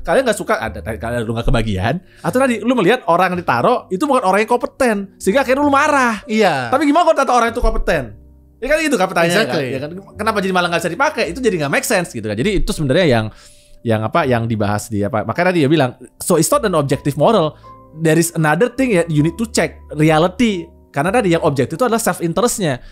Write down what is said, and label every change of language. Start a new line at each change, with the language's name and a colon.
Indonesian: Kalian nggak suka ada kalian lu nggak kebagian, atau tadi lu melihat orang yang ditaruh itu bukan orang yang kompeten, sehingga akhirnya lu marah. Iya. Tapi gimana kalau kata orang itu kompeten? Ya kan itu kan pertanyaannya.
English: Exactly.
Indonesian: Kan? Ya kan? Kenapa jadi malah nggak bisa dipakai? Itu jadi nggak make sense gitu kan. Jadi itu sebenarnya yang dibahas di apa? Makanya tadi dia bilang,
English: so it's not an objective moral. There is another thing you need to check reality.
Indonesian: Karena tadi yang objektif itu adalah self interestnya.